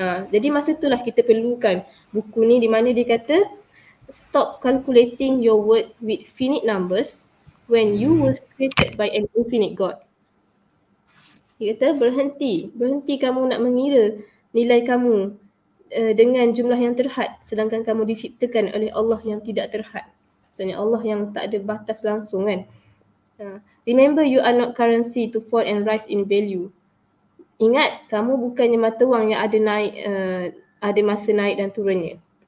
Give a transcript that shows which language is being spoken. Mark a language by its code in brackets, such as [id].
[ms] Jadi masa tu lah kita perlukan buku ni, di mana dia kata [en] stop calculating your worth with finite numbers when you were created by an infinite God. [ms] Dia kata berhenti kamu nak mengira nilai kamu dengan jumlah yang terhad, sedangkan kamu diciptakan oleh Allah yang tidak terhad. Maksudnya Allah yang tak ada batas langsung kan. [en] Remember, you are not currency to fall and rise in value. [ms] Ingat, kamu bukannya mata wang yang ada masa naik dan turunnya.